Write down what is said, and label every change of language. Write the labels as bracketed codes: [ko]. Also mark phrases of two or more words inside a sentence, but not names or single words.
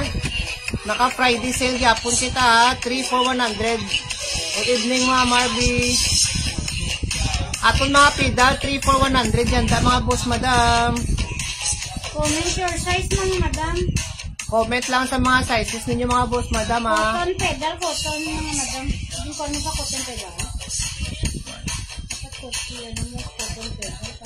[hil] Naka Friday sale yapon kita ha, 3 for 100. [en] Good evening [hil] mga Marby. Aton mga pida, 3 for 100 yan da mga boss madam. [en] Comment your size man madam. [hil] Comment lang sa mga sizes ninyo mga boss madam ha. [en] Cotton pedal, [hil] cotton mga madam. Hindi ko ano sa [en] cotton pedal. Cotton pedal.